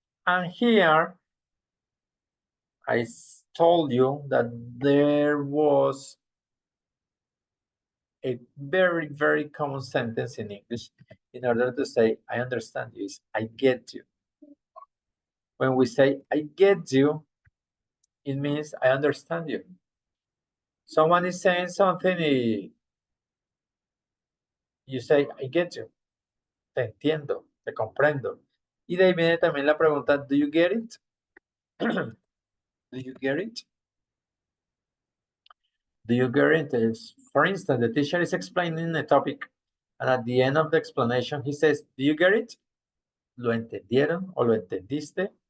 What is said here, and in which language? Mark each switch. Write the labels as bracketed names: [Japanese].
[English] And here, I told you that there was a very, very common sentence in English in order to say, I understand you, is I get you. When we say, I get you, it means I understand you. Someone is saying something, you say, I get you. [Spanish] Te entiendo, te comprendo. Y de ahí viene también la pregunta, [English] do you get it? Do you get it? Do you get it? For instance, the teacher is explaining a topic, and at the end of the explanation, he says, do you get it? [Spanish] ¿Lo entendieron o lo entendiste?